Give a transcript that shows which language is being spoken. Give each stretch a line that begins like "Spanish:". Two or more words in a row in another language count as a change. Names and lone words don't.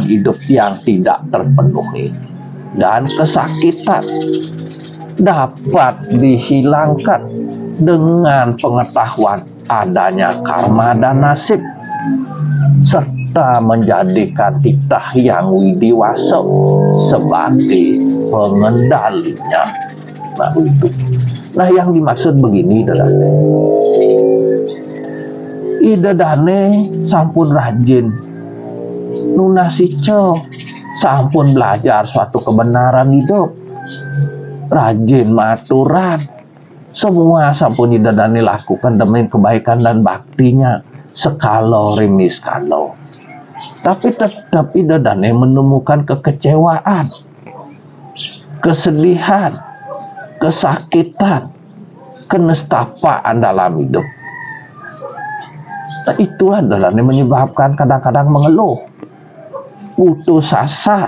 Indonesian: hidup yang tidak terpenuhi, dan kesakitan dapat dihilangkan dengan pengetahuan adanya karma dan nasib, serta menjadikan titah yang widiwasa sebagai pengendalinya. Nah, itu. Nah, yang dimaksud begini adalah
Balinese: ide dane sampun rajin nunasico,
Indonesian: sampun belajar suatu kebenaran hidup, rajin maturan, semua
Balinese: sampun ide dane
Indonesian: lakukan demi kebaikan dan baktinya
Balinese: sekalo ring niskalo.
Indonesian: Tapi tetap
Balinese: ide dane
Indonesian: menemukan kekecewaan, kesedihan, kesakitan, kenestapaan dalam hidup. Nah, itu adalah yang menyebabkan kadang-kadang mengeluh, putus asa.